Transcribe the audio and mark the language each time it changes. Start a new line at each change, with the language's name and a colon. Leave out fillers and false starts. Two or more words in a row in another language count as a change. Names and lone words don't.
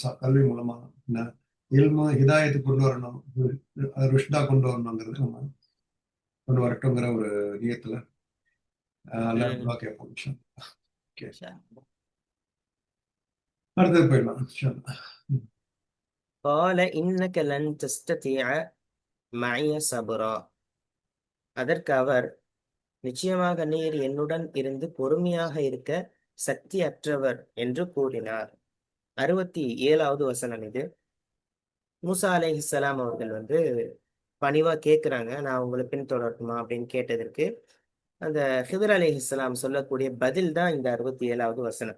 Tamil: கல்வி மூலமா என்ன இல்மு ஹிதாயத்து கொண்டு வரணும். ருஷ்தா கொண்டு வரணுங்கிறது நம்ம கொண்டு வரட்டுங்கிற ஒரு நியத்துல அல்லாஹ் ம் துவா கேட்போம்
Arabic: إن شاء الله.
Tamil: ஓகே. சரி. அடுத்தது போயிடலாம்
Arabic: إن شاء الله. قال إنك لن تستطيع معي صبرا.
Tamil: அதற்கு அவர், நிச்சயமாக நீர் என்னுடன் இருந்து பொறுமையாக இருக்க சக்தி அற்றவர் என்று கூறினார். 67வது வசனம் இது. மூசா அலைஹிஸ்ஸலாம் அவர்கள் வந்து பணிவா கேட்கிறாங்க, நான் உங்களை பின்தொடரட்டுமா அப்படின்னு கேட்டதற்கு அந்த ஹிதர் அலைஹிஸ்ஸலாம் சொல்லக்கூடிய பதில் தான் இந்த 67வது வசனம்.